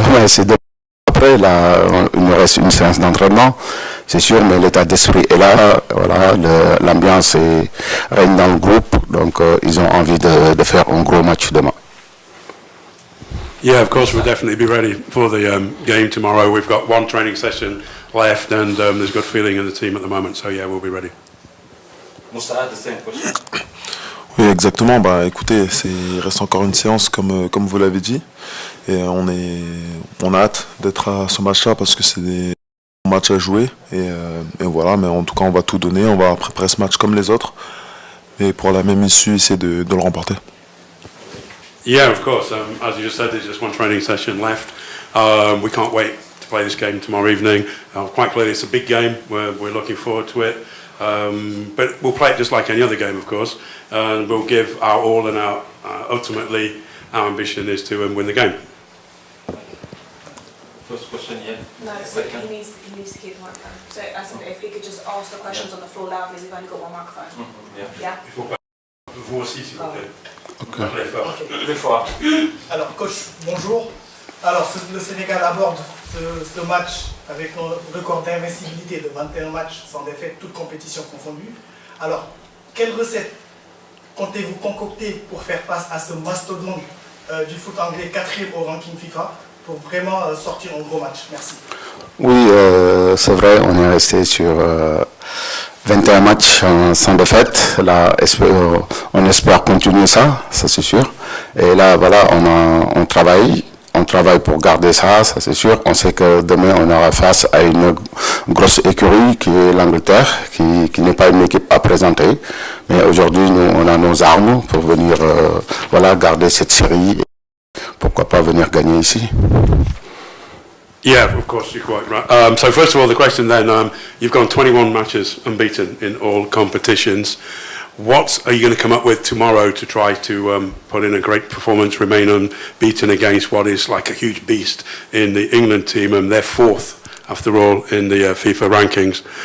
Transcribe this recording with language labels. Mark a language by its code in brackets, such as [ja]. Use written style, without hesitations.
[fr] C'est après, là, il nous reste une séance d'entraînement, c'est sûr, mais l'état d'esprit est là. Voilà, l'ambiance règne dans le groupe, donc ils ont envie de faire un gros match demain. [en] Yeah, of course, we'll definitely be ready for the game tomorrow. We've got one training session left, and there's good feeling in the team at the moment. So yeah, we'll be ready. Moussa, the same question. [fr] Oui, exactement. Bah, écoutez, il reste encore une séance comme vous l'avez dit, et on a hâte d'être à ce match-là parce que c'est des matchs à jouer, et voilà. Mais en tout cas, on va tout donner. On va préparer ce match comme les autres, et pour la même issue, essayer de le remporter. [en] Yeah, of course. As you just said, there's just one training session left. We can't wait to play this game tomorrow evening. Quite clearly, it's a big game. We're looking forward to it. But we'll play it just like any other game, of course, and we'll give our all, and ultimately our ambition is to win the game. First question, yeah. No, so he needs to keep the microphone. So I said if he could just ask the questions on the floor loudly, we've only got one microphone. Yeah. [fr] Vous aussi, s'il vous plaît. Très fort. Alors coach, bonjour. Alors le Sénégal aborde ce match avec un record d'invincibilité de 21 matchs sans défaite, toutes compétitions confondues. Alors, quelle recette comptez-vous concocter pour faire face à ce mastodonte du foot anglais 4e au ranking FIFA pour vraiment sortir un gros match? Merci. Oui, c'est vrai, on est resté sur 21 matchs sans défaite. Là, on espère continuer ça c'est sûr. Et là, voilà, on travaille pour garder ça c'est sûr. On sait que demain, on aura face à une grosse écurie qui est l'Angleterre, qui n'est pas une équipe à présenter. Mais aujourd'hui, nous, on a nos armes pour venir voilà, garder cette série. Et pourquoi pas venir gagner ici. [en] Yeah, of course, you're quite right. So first of all, the question then, you've gone 21 matches unbeaten in all competitions. What are you going to come up with tomorrow to try to put in a great performance, remain unbeaten against what is like a huge beast in the England team, and they're 4th, after all, in the FIFA rankings?